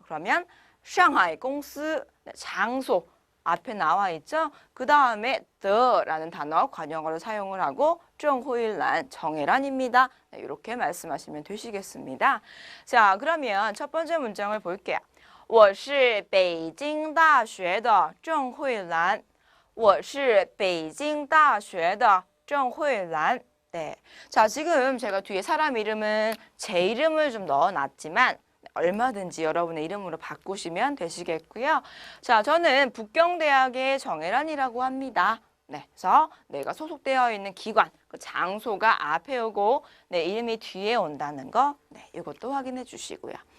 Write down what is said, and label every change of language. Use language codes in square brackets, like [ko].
[ko] 그러면 상하이 공스 네, 장소 앞에 나와 있죠. 그 다음에 the라는 단어 관용어를 사용을 하고 정호일란 정혜란입니다. 네, 이렇게 말씀하시면 되시겠습니다. 자, 그러면 첫 번째 문장을 볼게요. [zh] 我是北京大学的郑慧兰我是北京大学的郑慧兰 [ko] 네. 자, 지금 제가 뒤에 사람 이름은 제 이름을 좀 넣어놨지만 얼마든지 여러분의 이름으로 바꾸시면 되시겠고요. 자, 저는 북경대학의 정혜란이라고 합니다. 네, 그래서 내가 소속되어 있는 기관, 그 장소가 앞에 오고 내 이름이 뒤에 온다는 거, 네, 이것도 확인해 주시고요.